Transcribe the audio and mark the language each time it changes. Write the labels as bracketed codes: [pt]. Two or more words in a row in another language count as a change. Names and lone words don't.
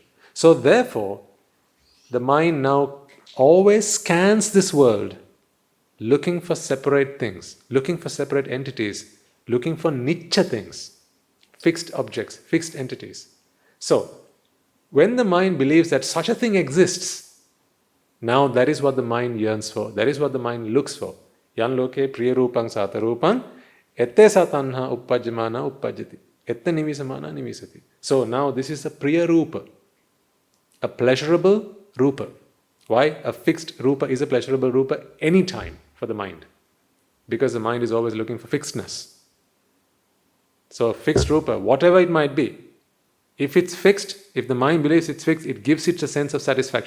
[en] So therefore, the mind now always scans this world looking for separate things, looking for separate entities, looking for nicha things, fixed objects, fixed entities. So, when the mind believes that such a thing exists, now that is what the mind yearns for, that is what the mind looks for. [pi] Yan loke priya rupang sata rupang, ette satanha uppajamana uppajati. Etta nivisamana nivisati. [en] So now this is a [pi] priya rupa, [en] a pleasurable rupa. Why? A fixed rupa is a pleasurable rupa anytime for the mind. Because the mind is always looking for fixedness. So a fixed rupa, whatever it might be, if it's fixed, if the mind believes it's fixed, it gives it a sense of satisfaction.